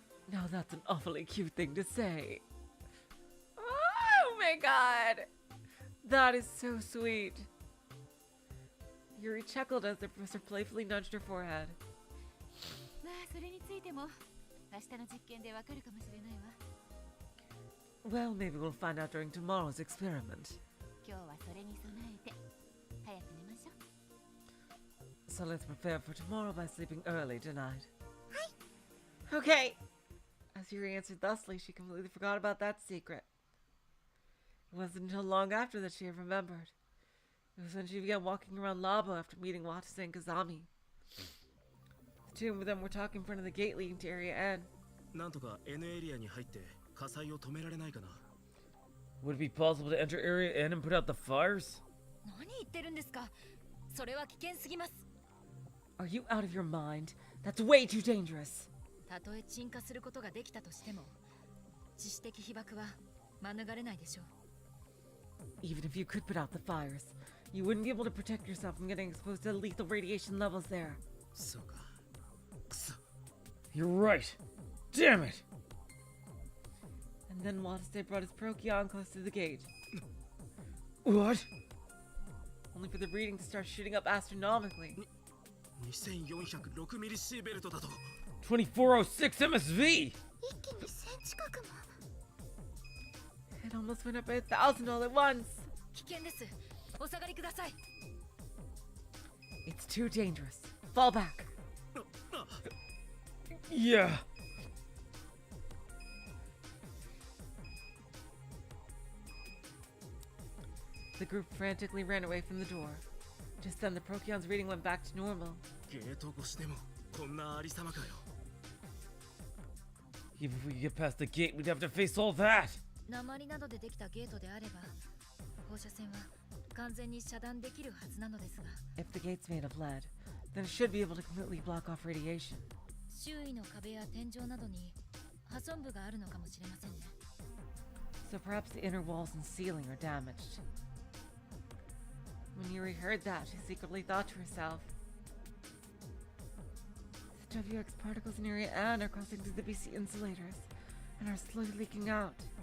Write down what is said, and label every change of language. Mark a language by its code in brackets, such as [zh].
[en] Now that's an awfully cute thing to say. Oh my god! That is so sweet. Yuri chuckled as the professor playfully nudged her forehead. [ja] まあそれについても明日の実験でわかるかもしれないわ。 [en] Well, maybe we'll find out during tomorrow's experiment. [ja] 今日はそれに備えて早く寝ましょう。 [en] So let's prepare for tomorrow by sleeping early tonight. Okay. As Yuri answered thusly, she completely forgot about that secret. It wasn't until long after that she remembered. It was when she began walking around Labo after meeting Watase and Kazami. The two of them were talking in front of the gate leading to Area N. [ja] なんとか N エリアに入って火災を止められないかな。 [en] Would it be possible to enter Area N and put out the fires? [ja] 何言ってるんですか。それは危険すぎます。 [en] Are you out of your mind? That's way too dangerous. [ja] たとえ鎮火することができたとしても、致死的被爆は免れないでしょう。 [en] Even if you could put out the fires, you wouldn't be able to protect yourself from getting exposed to lethal radiation levels there. [ja] そうか。くそ。 [en] You're right. Damn it! And then Watase brought his Procyon close to the gate, What? only for the reading to start shooting up astronomically. [ja] 2406ミリシーベルトだと。 [en] 2406 MSV! [ja] 一気に1000近くも。 [en] It almost went up by 1,000 all at once. [ja] 危険です。お下がりください。 [en] It's too dangerous. Fall back. Yeah. The group frantically ran away from the door. Just then, the Procyon's reading went back to normal. [ja] ゲート越しでもこんなありさまかよ。 [en] Even if we could get past the gate, we'd have to face all that. [ja] 鉛などでできたゲートであれば、放射線は完全に遮断できるはずなのですが、 [en] If the gate's made of lead, then it should be able to completely block off radiation. [ja] 周囲の壁や天井などに破損部があるのかもしれませんね。 [en] So perhaps the inner walls and ceiling are damaged. When Yuri heard that, she secretly thought to herself, the WX particles in Area N are crossing through the BC insulators and are slowly leaking out.